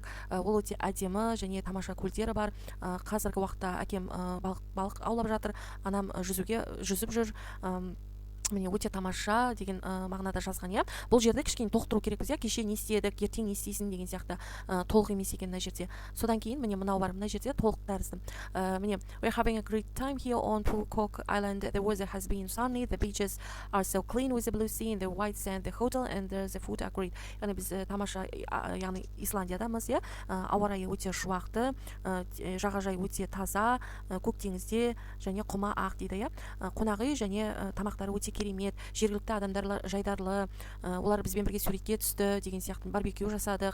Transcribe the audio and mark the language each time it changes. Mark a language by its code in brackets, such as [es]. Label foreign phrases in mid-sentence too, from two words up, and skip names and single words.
[kk] Ол өте әдемі және тамаша көлдері бар. Қазіргі уақытта әкем балық аулап жатыр, анам жүзіп жүр. Міне өте тамаша деген мағынада жазған. Бұл жерде кішкене толықтыру керекпіз. Кеше не істедік, ертең не істейсің деген сияқты толық емес екен мына жерде. Содан кейін міне мынау бар, мына жерде толық тәрізді. [en] Міне we're having a great time here on Cook Island. The weather has been sunny. The beaches are so clean with the blue sea and the white sand. The hotel and the food are great. [kk] Яғни біз тамаша, яғни Исландиядамыз. Ауа райы өте шуақты, жағажай өте таза, көк теңізде және құма ақ дейді. Қонақ үй және тамақтары өте керемет, жергілікті адамдар жайдарлы, олар бізбен бірге суретке түсті деген сияқты, барбекю жасадық.